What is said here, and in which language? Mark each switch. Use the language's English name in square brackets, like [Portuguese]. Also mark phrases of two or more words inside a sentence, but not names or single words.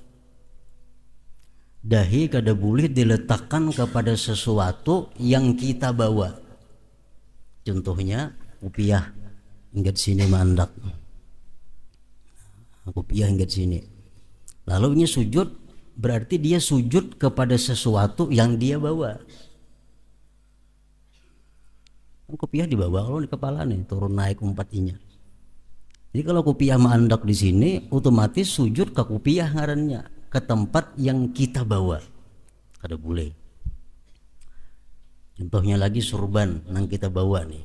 [Indonesian] Dahi kada boleh diletakkan kepada sesuatu yang kita bawa. [Banjar] Contohnya kopiah hingga sini mandak. [Indonesian] Kopiah hingga sini. Lalu ini sujud, berarti dia sujud kepada sesuatu yang dia bawa. Kopiah dibawa kalau di kepala nih, turun naik 4-nya. Jadi kalau kopiah mandak di sini, otomatis sujud ke kopiah ngarannya, ke tempat yang kita bawa. [Banjar] Kada boleh. Contohnya lagi surban nang kita bawa nih.